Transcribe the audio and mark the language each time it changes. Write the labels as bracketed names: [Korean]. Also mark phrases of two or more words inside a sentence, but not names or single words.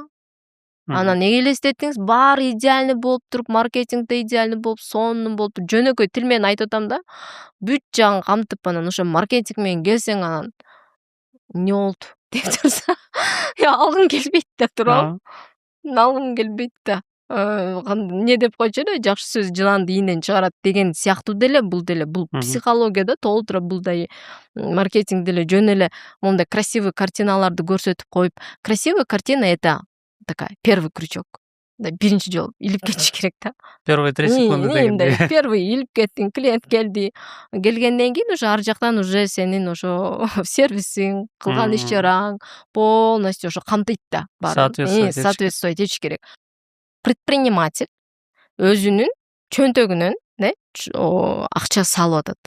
[Kyrgyz] Анан эге элестетиңиз, баары идеальный болуп туруп, маркетингде идеальный болуп, сонун болуп туруп, жөнөкөй тил менен айтып атам да, бүт жагын камтып, анан ошо маркетинг менен келсең, анан эмне болду деп турса, алгым келбейт деп турабы? Алгым келбейт да. Эмне деп койчу эле, жакшы сөз жыланды ийинен чыгарат деген сыяктуу деле, бул психология да, толтура бул да маркетинг деле жөн эле мондай [Russian] красивый картиналарды [Kyrgyz] көрсөтүп коюп, [Russian] красивая картина это такая первый крючок. [Kyrgyz] Да, биринчи жолу илип кетиш керек да. [Russian] Первые 3 секунды дегенде. [Kyrgyz] Первый илип кеттиң, клиент келди. Келгенден кийин уже ар жактан уже сенин ошо сервисиң, кылган иш чараң полностью ошо камтыйт да. Соответствовать этиш керек. Предприниматель өзүнүн чөнтөгүнөн акча салып атат.